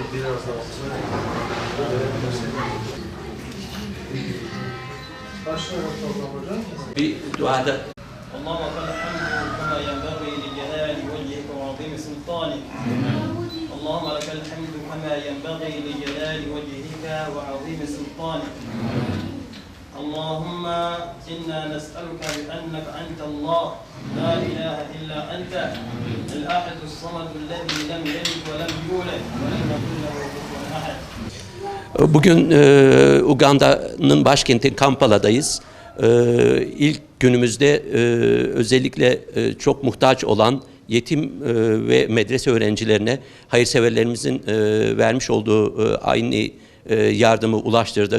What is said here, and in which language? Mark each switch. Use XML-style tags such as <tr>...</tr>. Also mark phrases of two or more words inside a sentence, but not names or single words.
<tr>Biraz daha bir duada</tr> <ar>اللهم لك الحمد كما ينبغي لجلال وجهك وعظيم سلطانك. اللهم لك الحمد كما ينبغي لجلال وجهك وعظيم سلطانك. اللهم إنا نسألك بأنك أنت الله لا إله إلا أنت الأحد الصمد الذي لم يلد ولم يولد ولم يكن له كفوا أحد.</ar> <tr>Bugün Uganda'nın başkenti Kampala'dayız. İlk günümüzde özellikle çok muhtaç olan yetim ve medrese öğrencilerine hayırseverlerimizin vermiş olduğu aynı yardımı ulaştırdık.</tr>